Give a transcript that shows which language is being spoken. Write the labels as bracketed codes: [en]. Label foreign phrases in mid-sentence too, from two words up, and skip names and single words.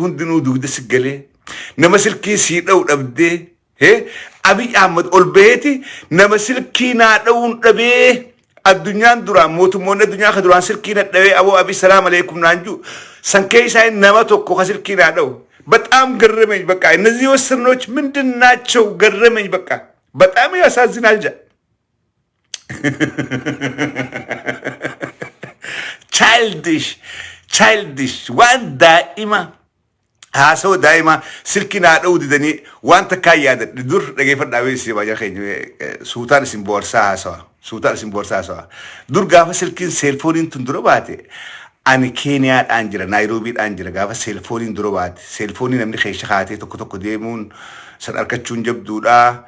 [om] hundinuu dugda si galee nama silkii sii dha'u dhabdee Abiy Ahmed ol baheeti nama silkii naa dha'uun dhabee addunyaan duraan mootummoonni addunyaa ka duraan silkii na dhabee aboo Abiy [ar] salaam aleikum [om] naan jiru sankee isaa nama tokko ka silkii naa dha'u [am] በጣም ገረመኝ በቃ እነዚህ ወስኖች ምንድናቸው ገረመኝ በቃ በጣም ያሳዝናል ጃ [om] childish waan daa'ima haasoo daa'ima silkina dhawdi dani waan takkaa yaadadhe dur dhageeffadhaa weessi baay'ee keenya suutaan isin boorsaa haasawaa dur gaafa silkiin seelfooniin tun dura baate ani Keeniyaadhaan jira Naayiroobiidhaan jira gaafa seelfooniin dura baate seelfoonii namni keessa kaatee tokko deemuun san argachuun jabduudha.